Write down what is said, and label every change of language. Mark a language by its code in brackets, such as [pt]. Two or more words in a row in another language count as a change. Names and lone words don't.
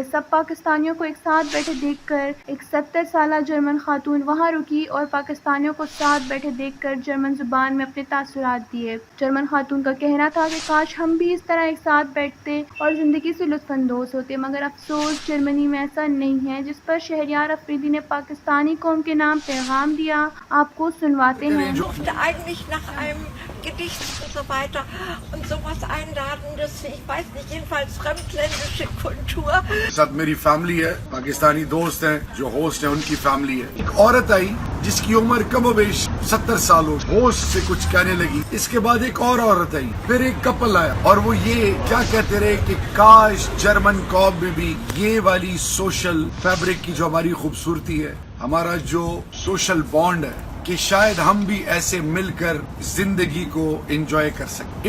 [ur] سب پاکستانیوں کو ایک ساتھ بیٹھے دیکھ کر ایک 70 سالہ جرمن خاتون وہاں رکی اور پاکستانیوں کو ساتھ بیٹھے دیکھ کر جرمن زبان میں اپنے تاثرات دیے۔ جرمن خاتون کا کہنا تھا کہ کاش ہم بھی اس طرح ایک ساتھ بیٹھتے اور زندگی سے لطف اندوز ہوتے، مگر افسوس جرمنی میں ایسا نہیں ہے، جس پر شہریار افریدی نے پاکستانی قوم کے نام پیغام دیا۔ آپ کو سنواتے ہیں۔ [de] Ich durfte eigentlich nach einem Gedicht und so weiter und sowas Einladendes, ich weiß nicht, jedenfalls fremdländische Kultur. [ur] ساتھ میری فیملی ہے، پاکستانی دوست ہیں جو ہوسٹ ہیں، ان کی فیملی ہے۔ ایک عورت آئی جس کی عمر کم و بیش 70 سال ہو، ہوسٹ سے کچھ کہنے لگی۔ اس کے بعد ایک اور عورت آئی، پھر ایک کپل آیا اور وہ یہ کیا کہتے رہے کہ کاش جرمن قوم میں بھی یہ والی [en] social fabric [ur] کی جو ہماری خوبصورتی ہے، ہمارا جو [en] social bond [ur] ہے، کہ شاید ہم بھی ایسے مل کر زندگی کو انجوائے کر سکیں۔